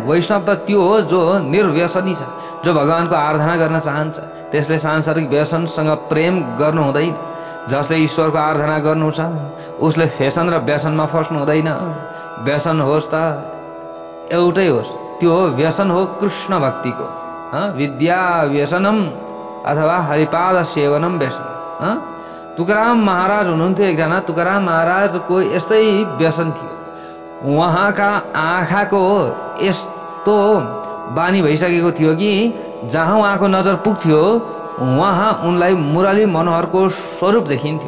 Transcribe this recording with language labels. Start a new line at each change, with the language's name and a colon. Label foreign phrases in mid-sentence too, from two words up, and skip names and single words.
Nepali: वैष्णव त त्यो हो जो निर्व्यसनी छ, जो भगवानको आराधना गर्न चाहन्छ। त्यसले सांसारिक व्यसनसँग प्रेम गर्नु हुँदैन। जसले ईश्वरको आराधना गर्नु छ उसले फेसन र व्यसनमा फस्नु हुँदैन। व्यसन होस् त एउटै होस्, त्यो व्यसन हो कृष्ण भक्तिको।
Sanskrit: विद्या व्यसनम अथवा हरिपाद सेवनम व्यसन।
Nepali: तुकाराम महाराज हुनुहुन्थ्यो एकजना। तुकाराम महाराजको यस्तै व्यसन थियो। उहाँका आँखाको यस्तो बानी भइसकेको थियो कि जहाँ उहाँको नजर पुग्थ्यो वहाँ उनलाई मुरली मनोहरको स्वरूप देखिन्थ्यो।